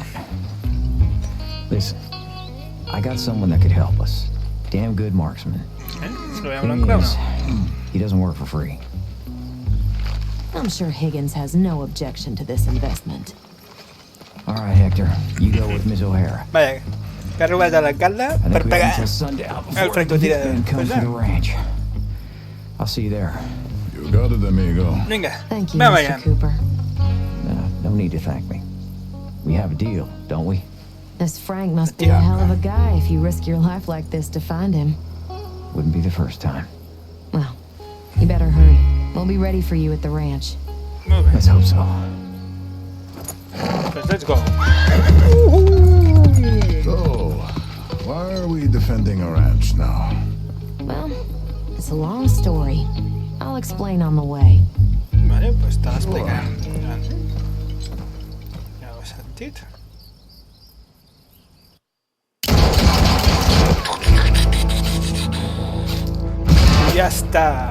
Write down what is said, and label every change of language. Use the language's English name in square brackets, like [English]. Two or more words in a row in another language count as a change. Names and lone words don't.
[English] Listen, I got someone that could help us. Damn good marksman. [Catalan] Si lo veiem [English] Thing [Catalan] l'enclau, [English] is, [Catalan] no? [English] he doesn't work for free. I'm sure Higgins has no objection to this investment. All right, Hector, you go with Miss O'Hara. [Catalan] Vaja, que ha robat a l'alcalde [English] I [Catalan] per [English] think we have [Catalan] pegar [English] until sundown [Catalan] el [English] before [Catalan] francotirador. [English] Ben comes [Catalan] Pues [English] to the [Catalan] ja. [English] ranch. I'll see you there. You got it, amigo. [Catalan] Vinga, [English] Thank you, [Catalan] anem [English] Mr. [Catalan] allà. [English] Cooper. No need to thank me. We have a deal, don't we? This Frank must be a hell of a guy if you risk your life like this to find him. Wouldn't be the first time. Well, you better hurry. We'll be ready for you at the ranch. [Catalan] Molt bé, [English] Let's hope so. pues let's go. So, why are we defending a ranch now? Well, it's a long story. I'll explain on the way. [Catalan] Vale, pues te l'explicarem. Ja ho he sentit. Ja està.